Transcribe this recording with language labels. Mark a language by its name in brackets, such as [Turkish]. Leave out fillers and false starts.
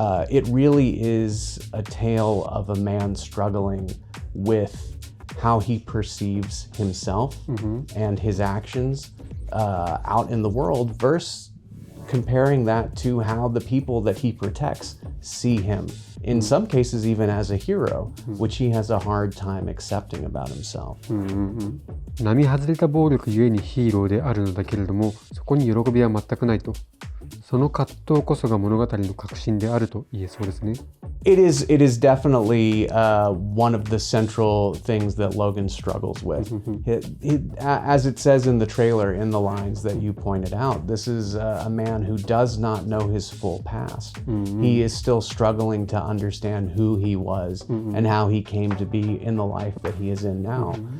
[English] It really is a tale of a man struggling with how he perceives himself and his actions out in the world versus comparing that to how the people that he protects see him.In some cases, even as a hero, which he has a hard time accepting about himself. [Japanese] 並外れた暴力ゆえにヒーローであるのだけれども、そこに喜びは全くないと。その葛藤こそが物語の核心であると言えそうですね。 [English] It is definitely one of the central things that Logan struggles with. As it says in the trailer, in the lines that you pointed out, this is a man who does not know his full past. He is still struggling to understand who he was and how he came to be in the life that he is in now.